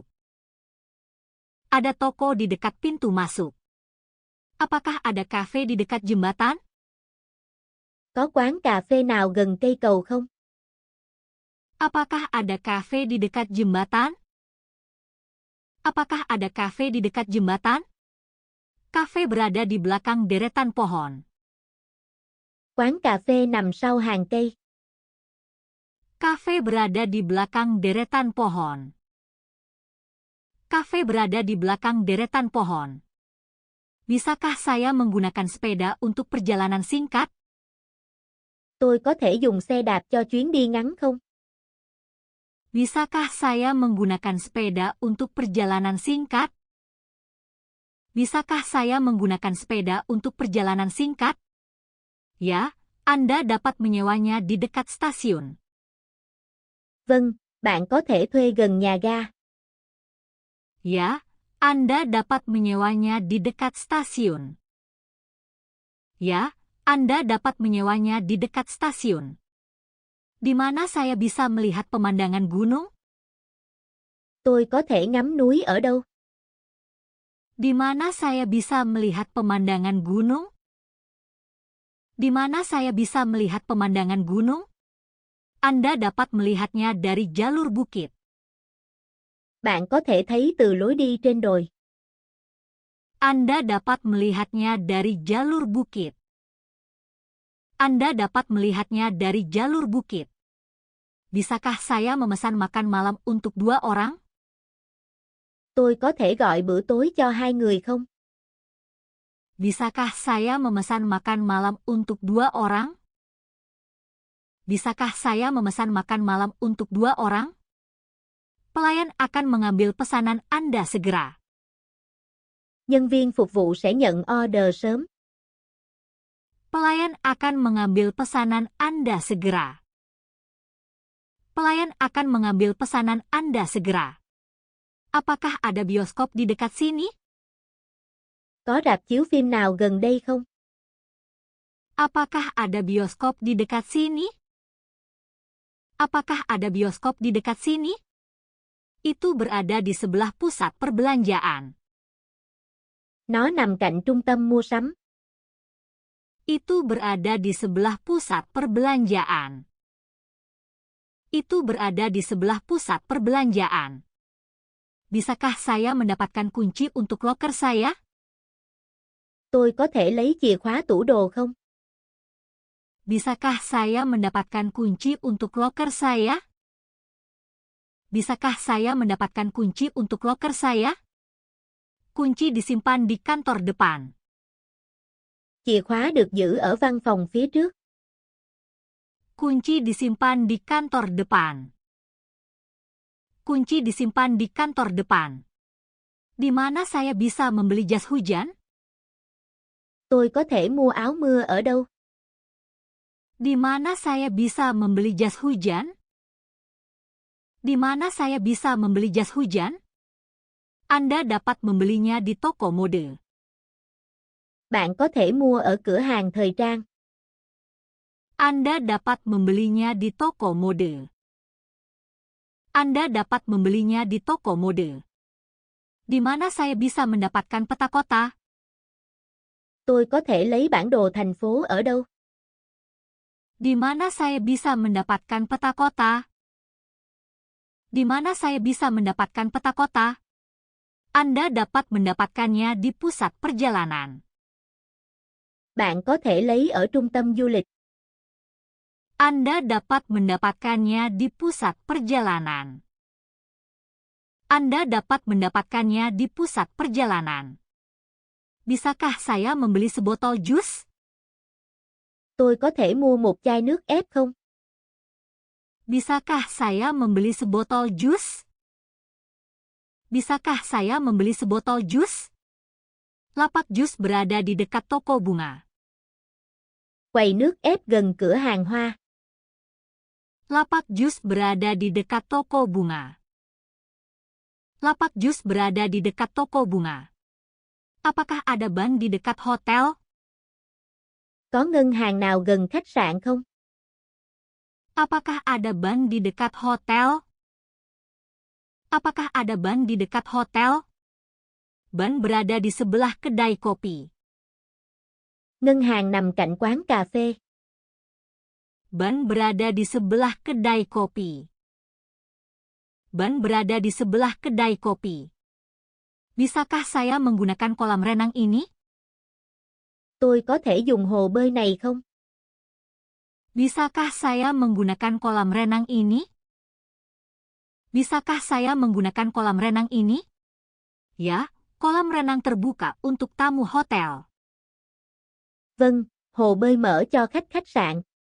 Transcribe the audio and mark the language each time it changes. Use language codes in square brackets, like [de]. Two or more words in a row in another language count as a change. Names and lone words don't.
[id] Ada toko di dekat pintu masuk. Apakah ada kafe di dekat jembatan? [vi] Có quán cà phê nào gần cây cầu không? [id] Apakah ada kafe di dekat jembatan? Apakah ada kafe di dekat jembatan? Kafe berada di belakang deretan pohon. [vi] Quán cà phê nằm sau hàng cây. [id] Kafe berada di belakang deretan pohon. Kafe berada di belakang deretan pohon. Bisakah saya menggunakan sepeda untuk perjalanan singkat? [vi] Tôi có thể dùng xe đạp cho chuyến đi ngắn không? [id] Bisakah saya menggunakan sepeda untuk perjalanan singkat? Bisakah saya menggunakan sepeda untuk perjalanan singkat? Ya, Anda dapat menyewanya di dekat stasiun. [vi] Vâng, bạn có thể thuê gần nhà ga. [id] Ya, Anda dapat menyewanya di dekat stasiun. Ya, Anda dapat menyewanya di dekat stasiun. Di mana saya bisa melihat pemandangan gunung? [vi] Tôi có thể ngắm núi ở đâu? [id] Di mana saya bisa melihat pemandangan gunung? Di mana saya bisa melihat pemandangan gunung? Anda dapat melihatnya dari jalur bukit. [vi] Bạn có thể thấy từ lối đi trên đồi. [id] Anda dapat melihatnya dari jalur bukit. Anda dapat melihatnya dari jalur bukit. Bisakah saya memesan makan malam untuk 2 orang? [vi] Tôi có thể gọi bữa tối cho 2 người không? [id] Bisakah saya memesan makan malam untuk 2 orang? Bisakah saya memesan makan malam untuk 2 orang? Pelayan akan mengambil pesanan Anda segera. [vi] Nhân viên phục vụ sẽ nhận order sớm. [id] Pelayan akan mengambil pesanan Anda segera. Pelayan akan mengambil pesanan Anda segera. Apakah ada bioskop di dekat sini? [vi] Có rạp chiếu phim nào gần đây không? [id] Apakah ada bioskop di dekat sini? Apakah ada bioskop di dekat sini? Itu berada di sebelah pusat perbelanjaan. [vi] Nó nằm cạnh trung tâm mua sắm. [id] Itu berada di sebelah pusat perbelanjaan. Itu berada di sebelah pusat perbelanjaan. Bisakah saya mendapatkan kunci untuk loker saya? [vi] Tôi có thể lấy chìa khóa tủ đồ không? [id] Bisakah saya mendapatkan kunci untuk loker saya? Bisakah saya mendapatkan kunci untuk loker saya? Kunci disimpan di kantor depan. [vi] Chìa khóa được giữ ở văn phòng phía trước. [id] Kunci disimpan di kantor depan. Kunci disimpan di kantor depan. Di mana saya bisa membeli jas hujan? [vi] Tôi có thể mua áo mưa ở đâu? [id] Di mana saya bisa membeli jas hujan? Di mana saya bisa membeli jas hujan? Anda dapat membelinya di toko mode. [vi] Bạn có thể mua ở cửa hàng thời trang. [id] Anda dapat membelinya di toko mode. Anda dapat membelinya di toko mode. Di mana saya bisa mendapatkan peta kota? [vi] Tôi có thể lấy bản đồ thành phố ở đâu? [id] Di mana saya bisa mendapatkan peta kota? Di mana saya bisa mendapatkan peta kota? Anda dapat mendapatkannya di pusat perjalanan. [vi] Bạn có thể lấy ở trung tâm du lịch. [id] Anda dapat mendapatkannya di pusat perjalanan. Anda dapat mendapatkannya di pusat perjalanan. Bisakah saya membeli sebotol jus? [vi] Tôi có thể mua một chai nước ép không? [id] Bisakah saya membeli sebotol jus? Bisakah saya membeli sebotol jus? Lapak jus berada di dekat toko bunga. [vi] Quầy nước ép gần cửa hàng hoa. [id] Lapak jus berada di dekat toko bunga. Lapak jus berada di dekat toko bunga. Apakah ada bank di dekat hotel? [vi] Có ngân hàng nào gần khách sạn không? [id] Apakah ada bank di dekat hotel? Apakah ada bank di dekat hotel? Bank berada di sebelah kedai kopi. [vi] Ngân hàng nằm cạnh quán cà phê. [id] Bank berada di sebelah kedai kopi. Bank berada di sebelah kedai kopi. Bisakah saya menggunakan kolam renang ini? [vi] Tôi có thể dùng hồ bơi này không? [id] Bisakah saya menggunakan kolam renang ini? Bisakah saya menggunakan kolam renang ini? Ya, kolam renang terbuka untuk tamu hotel. [vi] Vâng, hồ bơi mở cho khách sạn.